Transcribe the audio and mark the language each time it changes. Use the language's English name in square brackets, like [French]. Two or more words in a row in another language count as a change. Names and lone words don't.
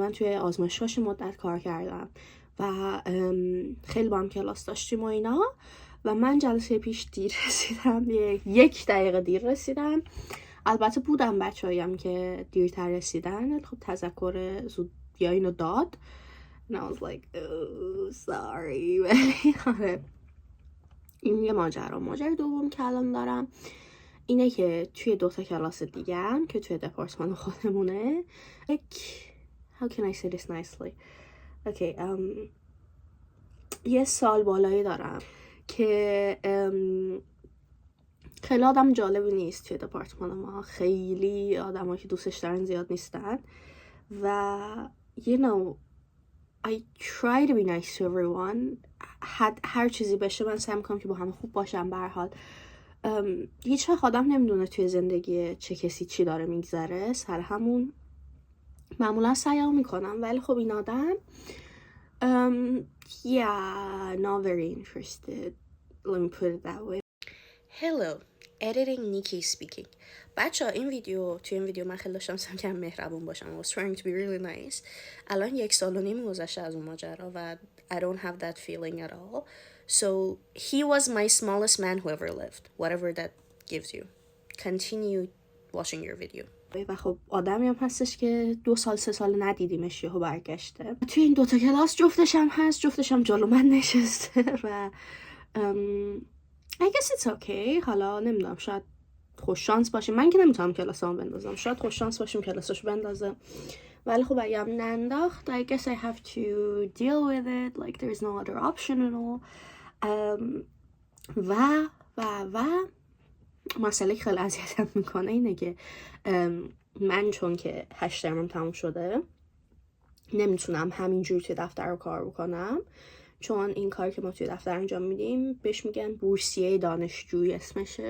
[Persian] من توی آزمایشگاهش مدت کار کردم و خیلی با هم کلاس داشتیم و اینا. و من جلسه پیش دیر رسیدم، 1 دقیقه دیر رسیدم. البته بودم بچه‌هایم که دیرتر رسیدن، خب تذکر زود یا اینو داد. [English] And I was like, oh, sorry. [Persian] ولی آره این یه ماجرای دوم که الان دارم اینه که توی 2 تا کلاس دیگه هم که توی دپارتمان خودمونه [English] how can I say this nicely? [Persian] Okay, یه سال بالایی دارم که خیلی آدم جالبی نیست توی دپارتمان ما. خیلی آدم که دوستش دارن زیاد نیستن و [English] you know I try to be nice to everyone. [Persian] هر چیزی بشه من سعی میکنم که با همه خوب باشم. به هر حال هیچ وقت آدم نمیدونه توی زندگی چه کسی چی داره میگذره، سر همون معمولا سعیمو میکنم. ولی خب این آدم [English] yeah, not very interested. Let me put it that way. Hello, editing Nikki speaking. [Persian] بچه توی این ویدیو من خیلی داشتم سعی کردم مهربون باشم. [English] I was trying to be really nice. [Persian] الان 1.5 سال گذشته از اون ماجرا و [English] I don't have that feeling at all. So he was my smallest man who ever lived. Whatever that gives you. Continue watching your video. [Persian] و خب آدمی هم هستش که 2 سال 3 سال ندیدیمش یهو برگشته. توی این 2 تا کلاس جفتش هم جلو من نشسته و [English] I guess it's okay. [Persian] حالا نمیدونم، شاید خوش شانس باشیم. من که نمیتونم کلاسامو بندازم، شاید خوش شانس باشیم کلاساشو بندازه. ولی خب اگه هم ننداخت [English] I guess I have to deal with it. [Persian] Like there's no other option at all. و مسئله که خیلی اذیتم میکنه اینه که من چون که 8 ترمم تموم شده نمیتونم همینجوری توی دفتر رو کار بکنم، چون این کاری که ما توی دفتر انجام میدیم بهش میگن بورسیه دانشجویی اسمشه.